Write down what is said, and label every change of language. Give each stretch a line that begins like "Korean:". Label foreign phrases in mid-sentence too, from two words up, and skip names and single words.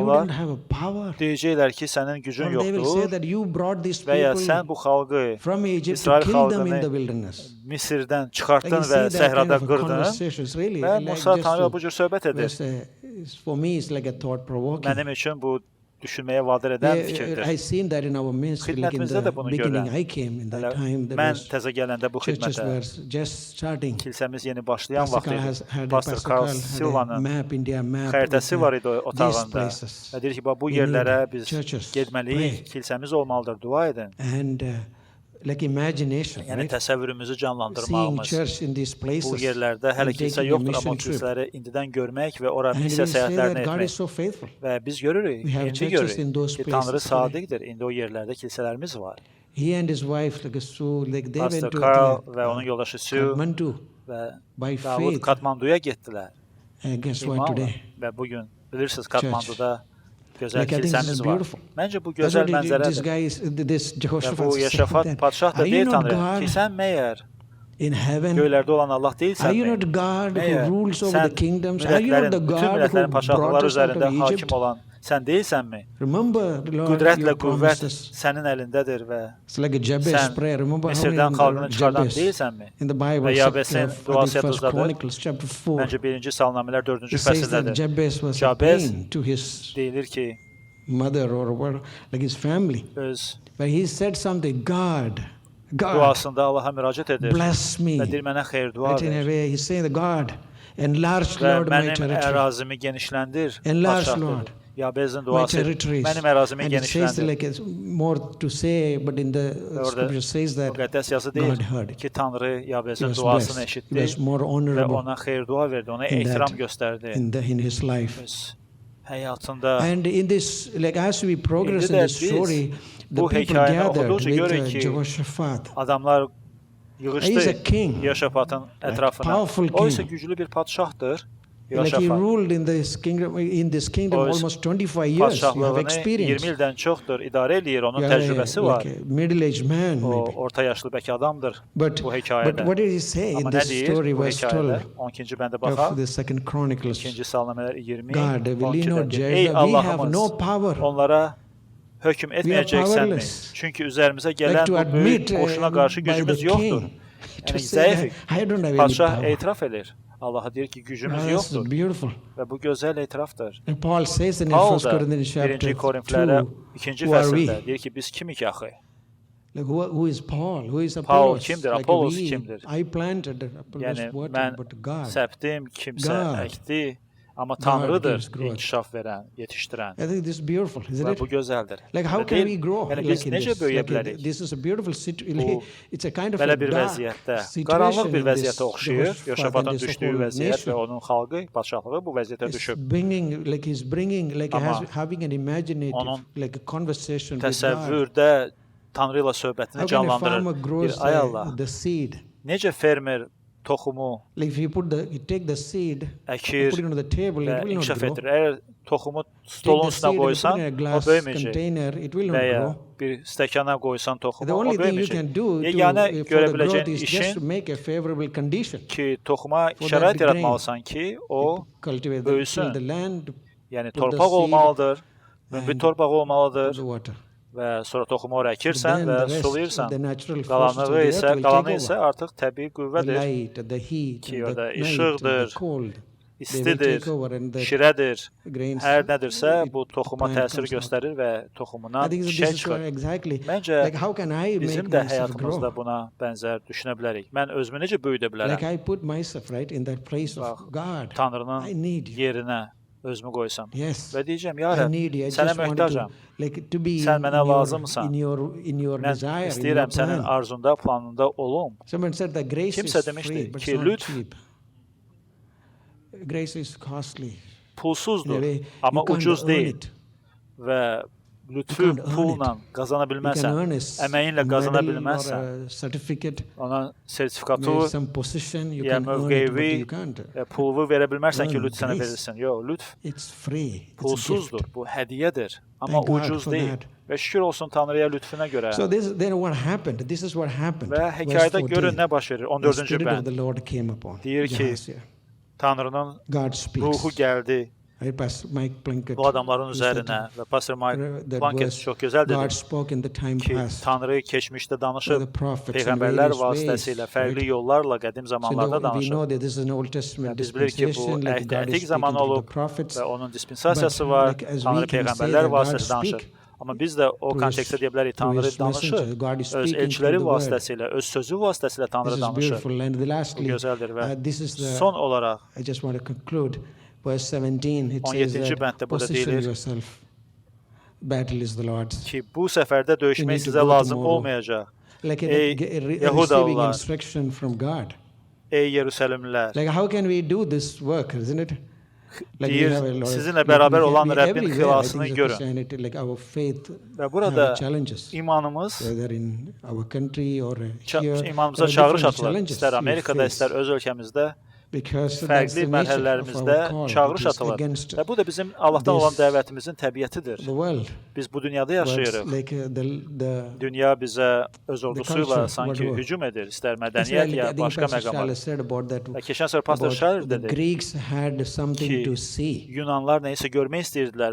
Azerbaijani: Onlar
English: don't have a power.
Azerbaijani: deyəcəklər ki, sənin gücün
English: Or they will say
Azerbaijani: yoxdur
English: that you brought these
Azerbaijani: və ya
English: people
Azerbaijani: sən bu xalqı,
English: from Egypt to
Azerbaijani: İsrail
English: kill them in the
Azerbaijani: xalqını
English: wilderness.
Azerbaijani: Misirdən
English: Like
Azerbaijani: çıxartdın
English: you
Azerbaijani: və
English: see that kind
Azerbaijani: səhrada
English: of a
Azerbaijani: qırdın
English: conversation. It's really
Azerbaijani: və
English: like
Azerbaijani: Musa
English: just
Azerbaijani: Tanrıya
English: to-
Azerbaijani: bu cür söhbət edir.
English: for me it's like a thought provoking.
Azerbaijani: Mənim üçün bu düşünməyə vadar edən fikirdir.
English: I seen that in our ministry, like in
Azerbaijani: Xidmətimizdə də
English: the
Azerbaijani: bunu
English: beginning.
Azerbaijani: görürəm.
English: I came in that
Azerbaijani: Hələ
English: time. There
Azerbaijani: mən
English: was
Azerbaijani: təzə gələndə bu
English: churches
Azerbaijani: xidmətə,
English: were just starting.
Azerbaijani: kilsəmiz yeni başlayan
English: Pastor
Azerbaijani: vaxt
English: Carl
Azerbaijani: idi. Pastor Pastor Carl
English: Carl had a
Azerbaijani: Silva'nın
English: map, India map.
Azerbaijani: xəritəsi
English: with,
Azerbaijani: var idi
English: these
Azerbaijani: otağında.
English: places.
Azerbaijani: Və deyir ki, bu
English: We
Azerbaijani: yerlərə
English: need
Azerbaijani: biz
English: churches,
Azerbaijani: getməliyik,
English: pray.
Azerbaijani: kilsəmiz olmalıdır, dua edin.
English: And like imagination,
Azerbaijani: Yəni
English: right?
Azerbaijani: təsəvvürümüzü
English: Seeing
Azerbaijani: canlandırmağımız.
English: church in these
Azerbaijani: Bu
English: places.
Azerbaijani: yerlərdə hələ
English: and
Azerbaijani: kilsə
English: taking a
Azerbaijani: yoxdur, amma
English: mission trip.
Azerbaijani: kilsələri indidən görmək və ora
English: And
Azerbaijani: missiya
English: we say
Azerbaijani: səyahətlərini
English: that God
Azerbaijani: etmək.
English: is so faithful.
Azerbaijani: Və biz görürük,
English: We have
Azerbaijani: indi
English: churches in
Azerbaijani: görürük
English: those
Azerbaijani: ki, Tanrı
English: places,
Azerbaijani: sadiqdir. İndi o yerlərdə kilsələrimiz var.
English: He and his wife, like Sue, like they
Azerbaijani: Pastor
English: went to
Azerbaijani: Carl və onun yoldaşı Sue
English: Kathmandu
Azerbaijani: və
English: by
Azerbaijani: Davud
English: faith.
Azerbaijani: Katmanduya getdilər.
English: And guess what
Azerbaijani: İmanla.
English: today?
Azerbaijani: Və bugün bilirsiniz Katmanduda gözəl
English: Like, I think this
Azerbaijani: kilsəmiz
English: is
Azerbaijani: var.
English: beautiful.
Azerbaijani: Məncə bu
English: That's
Azerbaijani: gözəl
English: what this
Azerbaijani: mənzərədir.
English: guy is, this
Azerbaijani: Və
English: Jehoshaphat
Azerbaijani: bu
English: is saying
Azerbaijani: Yaşafat
English: that.
Azerbaijani: padşah da
English: Are you
Azerbaijani: deyir
English: not
Azerbaijani: Tanrıya ki,
English: God
Azerbaijani: sən məyər
English: in heaven?
Azerbaijani: göylərdə olan Allah
English: Are you
Azerbaijani: deyilsənmi?
English: not God who
Azerbaijani: Məyər
English: rules over
Azerbaijani: sən
English: the kingdoms? Are you not
Azerbaijani: millətlərin,
English: the
Azerbaijani: bütün
English: God who
Azerbaijani: millətlərin
English: brought
Azerbaijani: paşalıqları
English: us out
Azerbaijani: üzərində
English: of
Azerbaijani: hakim
English: Egypt?
Azerbaijani: olan sən deyilsənmi?
English: Remember, Lord,
Azerbaijani: Qüdrətlə
English: your
Azerbaijani: qüvvət
English: promises.
Azerbaijani: sənin əlindədir və
English: It's like a Jabez
Azerbaijani: sən
English: prayer. Remember how
Azerbaijani: Misirdən
English: many
Azerbaijani: xalqını çıxardan
English: Jabez
Azerbaijani: deyilsənmi?
English: in the Bible?
Azerbaijani: Və Yabesin
English: I think
Azerbaijani: duası
English: First
Azerbaijani: yadınızdadır.
English: Chronicles chapter 4.
Azerbaijani: Məncə 1-ci Salnamələr 4-cü
English: It says that
Azerbaijani: fəsildədir.
English: Jabez was a
Azerbaijani: Jabez
English: pain to his
Azerbaijani: Deyilir ki,
English: mother or what, like his family.
Azerbaijani: öz
English: But he said something, God,
Azerbaijani: duasında Allaha müraciət edir
English: bless me.
Azerbaijani: və deyir mənə xeyir dua
English: Right in a
Azerbaijani: ver
English: way, he's saying, God, enlarge,
Azerbaijani: və
English: Lord, my
Azerbaijani: mənim
English: territory.
Azerbaijani: ərazimi genişləndir.
English: Enlarge,
Azerbaijani: Padşah
English: Lord,
Azerbaijani: dedi. Yabezin
English: My
Azerbaijani: duası
English: territories.
Azerbaijani: mənim ərazimi
English: And it says
Azerbaijani: genişləndir.
English: like it's more to say, but in the
Azerbaijani: Orada
English: scripture says that
Azerbaijani: Müqəddəs yazı
English: God
Azerbaijani: deyir
English: heard.
Azerbaijani: ki, Tanrı
English: He
Azerbaijani: Yabezin
English: was
Azerbaijani: duasını
English: blessed. He
Azerbaijani: eşitdi
English: was more
Azerbaijani: və
English: honorable
Azerbaijani: ona xeyir dua verdi, ona
English: in
Azerbaijani: ehtiram
English: that-
Azerbaijani: göstərdi.
English: in his life.
Azerbaijani: Öz həyatında
English: And in this, like as we progress in
Azerbaijani: İndi də
English: this
Azerbaijani: biz
English: story, the
Azerbaijani: bu
English: people
Azerbaijani: hekayəni
English: gathered
Azerbaijani: oxuduqca
English: with
Azerbaijani: görürük ki,
English: Jehoshaphat.
Azerbaijani: adamlar
English: He is a
Azerbaijani: yığışdı
English: king,
Azerbaijani: Yaşafatın ətrafına.
English: powerful
Azerbaijani: O isə
English: king.
Azerbaijani: güclü bir padşahdır.
English: Like he
Azerbaijani: Yaşafat.
English: ruled in this kingdom
Azerbaijani: O
English: almost 25 years. You have
Azerbaijani: Padşahlığını
English: experience.
Azerbaijani: 20 ildən çoxdur idarə eləyir, onun
English: You are
Azerbaijani: təcrübəsi
English: a,
Azerbaijani: var.
English: like a middle-aged man,
Azerbaijani: O
English: maybe.
Azerbaijani: orta yaşlı bəlkə adamdır
English: But,
Azerbaijani: bu
English: but
Azerbaijani: hekayədə.
English: what did he say in
Azerbaijani: Amma nə
English: this
Azerbaijani: deyir
English: story
Azerbaijani: bu
English: verse
Azerbaijani: hekayədə?
English: 12
Azerbaijani: 12-ci bəndə
English: of
Azerbaijani: baxaq.
English: the second Chronicles?
Azerbaijani: 2-ci Salnamələr 20,
English: God, will you
Azerbaijani: 12-də
English: not
Azerbaijani: deyir,
English: judge
Azerbaijani: ey
English: them? We have
Azerbaijani: Allahımız,
English: no power
Azerbaijani: onlara hökm etməyəcəksənmi?
English: powerless.
Azerbaijani: Çünki üzərimizə
English: like
Azerbaijani: gələn
English: to
Azerbaijani: bu böyük
English: admit
Azerbaijani: qoşuna qarşı
English: by
Azerbaijani: gücümüz
English: the
Azerbaijani: yoxdur.
English: king to
Azerbaijani: Yəni
English: say
Azerbaijani: zəifik.
English: that I don't have any
Azerbaijani: Padşah
English: power.
Azerbaijani: etiraf edir. Allaha deyir ki, gücümüz
English: That's
Azerbaijani: yoxdur
English: beautiful.
Azerbaijani: və bu gözəl etirafdır.
English: And Paul says in
Azerbaijani: Paul
English: 1
Azerbaijani: da
English: Corinthians
Azerbaijani: 1-ci
English: chapter 2,
Azerbaijani: Korinflərə 2-ci
English: who are we?
Azerbaijani: fəsildə deyir ki, biz kimik axı?
English: Like who is Paul? Who is
Azerbaijani: Paul
English: Apollos?
Azerbaijani: kimdir?
English: Like
Azerbaijani: Apollos
English: we,
Azerbaijani: kimdir?
English: I planted, Apollos
Azerbaijani: Yəni
English: watered,
Azerbaijani: mən
English: but God.
Azerbaijani: səpdim, kimsə
English: God.
Azerbaijani: əkdi, amma
English: gives
Azerbaijani: Tanrıdır
English: growth.
Azerbaijani: inkişaf verən, yetişdirən.
English: I think this is beautiful, isn't
Azerbaijani: Və
English: it?
Azerbaijani: bu gözəldir.
English: Like how
Azerbaijani: Elə
English: can
Azerbaijani: deyil?
English: we grow
Azerbaijani: Yəni
English: like
Azerbaijani: biz
English: in
Azerbaijani: necə
English: this?
Azerbaijani: böyüyə
English: Like
Azerbaijani: bilərik?
English: this is a beautiful situation.
Azerbaijani: Bu
English: It's a kind of
Azerbaijani: Belə
English: a
Azerbaijani: bir
English: dark
Azerbaijani: vəziyyətdə,
English: situation
Azerbaijani: qaranlıq bir
English: in this
Azerbaijani: vəziyyətə oxşayır.
English: Jehoshaphat
Azerbaijani: Yaşafatın
English: and this
Azerbaijani: düşdüyü
English: whole
Azerbaijani: vəziyyət və
English: nation.
Azerbaijani: onun xalqı, padşahlığı bu vəziyyətə
English: It's
Azerbaijani: düşüb.
English: bringing like
Azerbaijani: Amma
English: having an imaginative
Azerbaijani: onun
English: like a conversation with God.
Azerbaijani: Təsəvvürdə Tanrı ilə söhbətini
English: How can a farmer
Azerbaijani: canlandırır.
English: grows
Azerbaijani: Bir, ay Allah,
English: the seed?
Azerbaijani: necə fermer toxumu
English: Like if you take the seed, and
Azerbaijani: əkir
English: put it on the table,
Azerbaijani: və
English: it will not
Azerbaijani: inkişaf
English: grow.
Azerbaijani: etdirir. Əgər toxumu
English: Take
Azerbaijani: stolun
English: the
Azerbaijani: üstünə
English: seed and put
Azerbaijani: qoysan,
English: it in a
Azerbaijani: o
English: glass
Azerbaijani: böyüməyəcək.
English: container, it will
Azerbaijani: Və
English: not
Azerbaijani: ya
English: grow.
Azerbaijani: bir stəkana qoysan toxumu,
English: The
Azerbaijani: o
English: only thing you
Azerbaijani: böyüməyəcək.
English: can do
Azerbaijani: Yeganə
English: for
Azerbaijani: görə
English: the growth
Azerbaijani: biləcəyin
English: is just
Azerbaijani: işin
English: to make a favorable condition.
Azerbaijani: ki, toxuma
English: For
Azerbaijani: şərait
English: that grain.
Azerbaijani: yaratmalısan ki, o
English: Cultivate
Azerbaijani: böyüsün.
English: the land,
Azerbaijani: yəni
English: put the
Azerbaijani: torpaq
English: seed
Azerbaijani: olmalıdır, münbit
English: and
Azerbaijani: torpaq
English: put
Azerbaijani: olmalıdır
English: the water.
Azerbaijani: və sonra toxumu ora əkirsən
English: Then
Azerbaijani: və
English: the rest,
Azerbaijani: sulayırsan.
English: the natural forces of
Azerbaijani: Qalanığı
English: the earth
Azerbaijani: isə,
English: will
Azerbaijani: qalanı
English: take
Azerbaijani: isə
English: over.
Azerbaijani: artıq təbii
English: The
Azerbaijani: qüvvədir,
English: light, the heat,
Azerbaijani: ki,
English: and
Azerbaijani: orada
English: the night, and the
Azerbaijani: işıqdır,
English: cold. They will
Azerbaijani: istidir,
English: take over and the
Azerbaijani: şirədir.
English: grains.
Azerbaijani: Hər nədirsə
English: it-
Azerbaijani: bu toxuma
English: plant
Azerbaijani: təsir
English: comes out.
Azerbaijani: göstərir və
English: I
Azerbaijani: toxumundan
English: think
Azerbaijani: çiçək
English: this is
Azerbaijani: çıxır.
English: exactly
Azerbaijani: Məncə
English: like how can I
Azerbaijani: bizim
English: make
Azerbaijani: də
English: myself
Azerbaijani: həyatımızda
English: grow?
Azerbaijani: buna bənzər düşünə bilərik. Mən özümü necə böyüdə
English: Like
Azerbaijani: bilərəm?
English: I put myself right in that place
Azerbaijani: Bax,
English: of God. I
Azerbaijani: Tanrının
English: need you.
Azerbaijani: yerinə özümü qoysam
English: Yes.
Azerbaijani: və deyəcəm, ya
English: I
Azerbaijani: Rəbb,
English: need you. I
Azerbaijani: sənə
English: just want to
Azerbaijani: möhtacam.
English: like to be
Azerbaijani: Sən mənə lazımsan.
English: in your
Azerbaijani: Mən
English: desire, in your
Azerbaijani: istəyirəm sənin
English: plan.
Azerbaijani: arzunda, planında olum.
English: Someone said that grace
Azerbaijani: Kimsə
English: is
Azerbaijani: demişdi
English: free, but
Azerbaijani: ki,
English: it's not
Azerbaijani: lütf
English: cheap. Grace is costly.
Azerbaijani: Pulsuzdur,
English: In a way,
Azerbaijani: amma
English: you can't
Azerbaijani: ucuz
English: earn
Azerbaijani: deyil
English: it.
Azerbaijani: və lütfü
English: You can't earn
Azerbaijani: pulla qazana
English: You can
Azerbaijani: bilməzsən.
English: earn a
Azerbaijani: Əməyinlə qazana
English: medal or
Azerbaijani: bilməzsən.
English: a certificate,
Azerbaijani: Ona
English: maybe
Azerbaijani: sertifikatı,
English: some position, you
Azerbaijani: ya
English: can earn it, but
Azerbaijani: mövqevi,
English: you can't.
Azerbaijani: pulu verə bilmərsən ki,
English: Earn
Azerbaijani: lütf sənə
English: grace.
Azerbaijani: verilsin. Yox, lütf
English: It's free. It's a gift.
Azerbaijani: pulsuzdur, bu hədiyyədir. Amma
English: Thank God
Azerbaijani: ucuz
English: for
Azerbaijani: deyil.
English: that.
Azerbaijani: Və şükür olsun Tanrıya lütfüne görə.
English: So then what happened? This is what happened.
Azerbaijani: Və
English: Verse
Azerbaijani: hekayədə
English: 14.
Azerbaijani: görün nə baş verir.
English: The
Azerbaijani: 14-cü
English: Spirit of
Azerbaijani: bənd.
English: the Lord came upon
Azerbaijani: Deyir ki,
English: Gehazi.
Azerbaijani: Tanrının
English: God speaks.
Azerbaijani: ruhu gəldi
English: Pastor Mike Plunkett.
Azerbaijani: Bu adamların
English: he said,
Azerbaijani: üzərinə və Pastor Mike
English: that
Azerbaijani: Plunkett
English: verse,
Azerbaijani: çox gözəl
English: God
Azerbaijani: dedi
English: spoke in the time
Azerbaijani: ki,
English: past.
Azerbaijani: Tanrı keçmişdə danışıb,
English: by the prophets in
Azerbaijani: peyğəmbərlər
English: various
Azerbaijani: vasitəsilə,
English: ways,
Azerbaijani: fərqli
English: right?
Azerbaijani: yollarla qədim
English: So
Azerbaijani: zamanlarda
English: we
Azerbaijani: danışıb.
English: know that this is an Old Testament
Azerbaijani: Biz bilirik ki, bu
English: dispensation, like God is
Azerbaijani: əhd-ətik
English: speaking
Azerbaijani: zamanı
English: to the
Azerbaijani: olub
English: prophets.
Azerbaijani: və onun dispensasiyası
English: But,
Azerbaijani: var,
English: like, as we
Azerbaijani: Tanrı
English: can say
Azerbaijani: peyğəmbərlər
English: that God
Azerbaijani: vasitəsilə danışır.
English: speak
Azerbaijani: Amma biz də o
English: to
Azerbaijani: kontekstdə deyə bilərik,
English: through
Azerbaijani: Tanrı
English: his
Azerbaijani: danışır,
English: messenger. God is
Azerbaijani: öz
English: speaking
Azerbaijani: elçiləri
English: through the word.
Azerbaijani: vasitəsilə, öz sözü vasitəsilə
English: This
Azerbaijani: Tanrı
English: is
Azerbaijani: danışır.
English: beautiful. And
Azerbaijani: Bu
English: lastly,
Azerbaijani: gözəldir və
English: this is the,
Azerbaijani: son olaraq
English: I just want to conclude. Verse 17, it
Azerbaijani: 17-ci
English: says
Azerbaijani: bənddə
English: that
Azerbaijani: burada
English: position
Azerbaijani: deyilir
English: yourself. Battle is the Lord's.
Azerbaijani: ki, bu səfərdə
English: You
Azerbaijani: döyüşmək
English: need to
Azerbaijani: sizə
English: go
Azerbaijani: lazım
English: tomorrow.
Azerbaijani: olmayacaq.
English: Like
Azerbaijani: Ey
English: receiving
Azerbaijani: Yahudalılar,
English: instruction from God.
Azerbaijani: ey Yerusəlimlilər,
English: Like how can we do this work, isn't it? Like we
Azerbaijani: deyir,
English: have a lot of-
Azerbaijani: sizinlə
English: like
Azerbaijani: bərabər
English: we
Azerbaijani: olan
English: we
Azerbaijani: Rəbbin
English: everywhere, I
Azerbaijani: xilasını
English: think, as
Azerbaijani: görün.
English: Christianity, like our faith
Azerbaijani: Və burada
English: have challenges.
Azerbaijani: imanımız
English: Whether in our country or here,
Azerbaijani: imanımıza
English: there are
Azerbaijani: çağırış
English: different
Azerbaijani: atılır.
English: challenges
Azerbaijani: İstər
English: you
Azerbaijani: Amerikada,
English: face.
Azerbaijani: istər öz ölkəmizdə
English: Because that's
Azerbaijani: fərqli
English: the nature of
Azerbaijani: mərhələlərimizdə
English: our call.
Azerbaijani: çağırış
English: It is
Azerbaijani: atılır.
English: against
Azerbaijani: Və bu da bizim Allahdan olan
English: this-
Azerbaijani: dəvətimizin təbiətidir.
English: the world.
Azerbaijani: Biz bu dünyada
English: But
Azerbaijani: yaşayırıq.
English: like the
Azerbaijani: Dünya bizə öz ordusuyla
English: culture,
Azerbaijani: sanki
English: whatever.
Azerbaijani: hücum edir. İstər
English: That's why,
Azerbaijani: mədəniyyət
English: like, I
Azerbaijani: ya
English: think
Azerbaijani: başqa
English: Pastor
Azerbaijani: məqamlar.
English: Charles said about that.
Azerbaijani: Və keçən səfər Pastor
English: About
Azerbaijani: Charles
English: the
Azerbaijani: dedi
English: Greeks had something
Azerbaijani: ki,
English: to see.
Azerbaijani: Yunanlar nəyisə görmək istəyirdilər